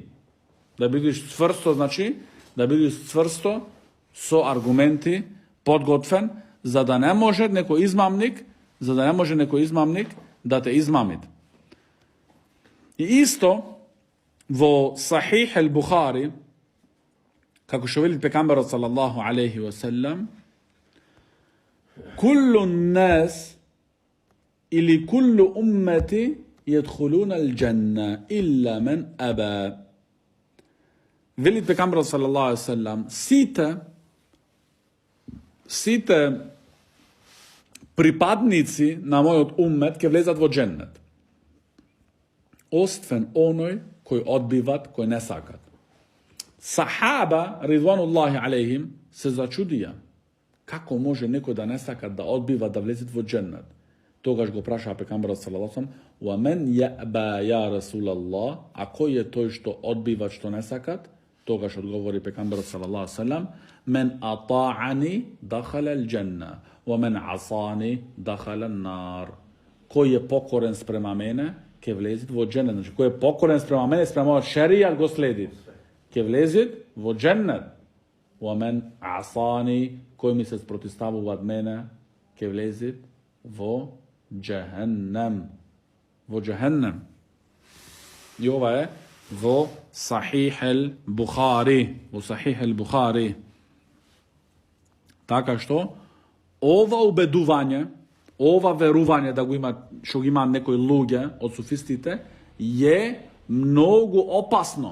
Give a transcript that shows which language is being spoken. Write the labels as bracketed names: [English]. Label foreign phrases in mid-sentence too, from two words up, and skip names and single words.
[Macedonian] Да бидеш цврсто, значи, да бидеш цврсто со аргументи, подготвен, за да не може некој измамник, да те измамит. И исто во Сахих el-Бухари, како што вели пекамберот [Arabic] صلى الله عليه وسلم, كل الناس [Macedonian] или [Arabic] كل أمتي يدخلون الجنة إلا من أبى. [Macedonian] Вели пекамберот [Arabic] صلى الله عليه وسلم, [Macedonian] сите припадници на мојот уммет ќе влезат во џеннет. Освен оној кој одбиват, кој не сакат. [Arabic] الصحابة، رضوان الله عليهم, [Macedonian] се зачудија. Како може некој да не сака да одбива, да влезет во џеннет? Тогаш го прашаа пекамберот [Arabic] صلى الله عليه وسلم, "ومن يأبى يا رسول الله?" [Macedonian] А кој е тој што одбива, што не сакат? Тогаш одговори пекамберот [Arabic] صلى الله عليه وسلم, "من أطاعني دخل الجنة، ومن عصاني دخل النار." [Macedonian] Кој е покорен спрема мене, ќе влезет во џеннет. Значи, кој е покорен спрема мене, спрема шеријат го следи, ќе влезет во џеннет. [Arabic] ومن عصاني, [Macedonian] кој ми се спротивставува од мене, ќе влезет во џехеннем. Во џехеннем. И ова е во Сахих el-Бухари. Во Сахих el-Бухари. Така што, ова убедување, ова верување да го има, што ги има некои луѓе од суфистите, е многу опасно.